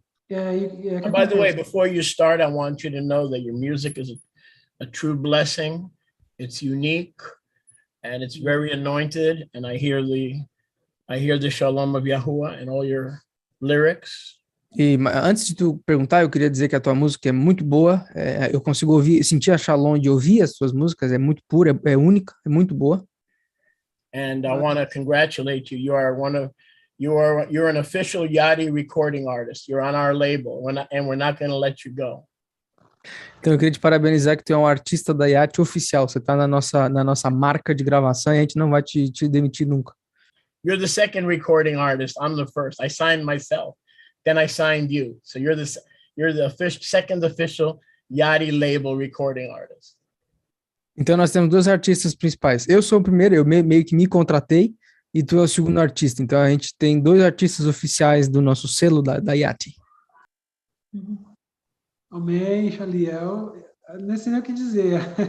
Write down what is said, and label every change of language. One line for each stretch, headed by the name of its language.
English: By the way, before you start, I want you to know that your music is a true blessing. It's unique and it's very anointed. And I hear the shalom of Yahuwah in all your lyrics.
Portuguese: E antes de tu perguntar, eu queria dizer que a tua música é muito boa. Eu consigo sentir a shalom de ouvir as tuas músicas. É muito pura, é única, é muito boa.
English: And I want to congratulate you. You're an official YATI recording artist. You're on our label, and we're not going to let you go.
Portuguese: Então eu queria te parabenizar que tu é um artista da YATI oficial. Você está na nossa marca de gravação e a gente não vai te demitir nunca.
English: You're the second recording artist. I'm the first. I signed myself. Then I signed you. So you're the second official YATI label recording artist.
Portuguese: Então nós temos dois artistas principais. Eu sou o primeiro, eu meio que me contratei, e tu é o segundo artista. Então a gente tem dois artistas oficiais do nosso selo da YATI. Amém, Xaliel. Não sei nem o que dizer.